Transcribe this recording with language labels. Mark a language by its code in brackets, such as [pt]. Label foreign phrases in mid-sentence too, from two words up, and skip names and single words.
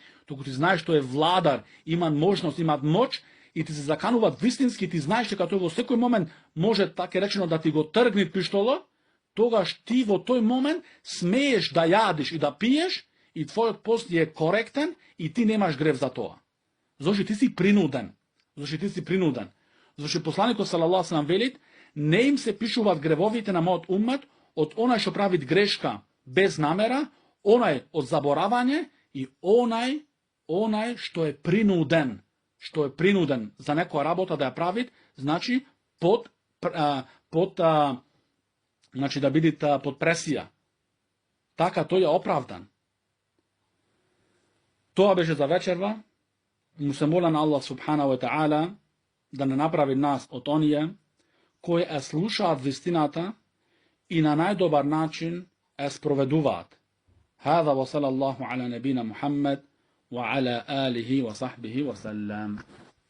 [mk] Туку ти знаеш што е владар, има можност, има моќ и ти се закануваат вистински, ти знаеш дека тој во секој момент може така речено да ти го тргне пиштоло, тогаш ти во тој момент смееш да јадиш и да пиеш и твојот пост е коректен и ти немаш грев за тоа. Зошто ти си принуден. Зошто посланикот [ar] صلى الله عليه وسلم [mk] вели, не им се пишуваат гревовите на мојот уммет од онај што прави грешка без намера, онај од заборавање и онај што е принуден за некоја работа да ја прави, значи значи да биде под пресија. Така тој е оправдан. Тоа беше за вечерва. Му се молам на Аллах [ar] سبحانه وتعالى [mk] да не направи нас од оние кои ја слушаат вистината и на најдобар начин ја спроведуваат. [ar] هذا وصلى الله على نبينا محمد وعلى آله وصحبه وسلم.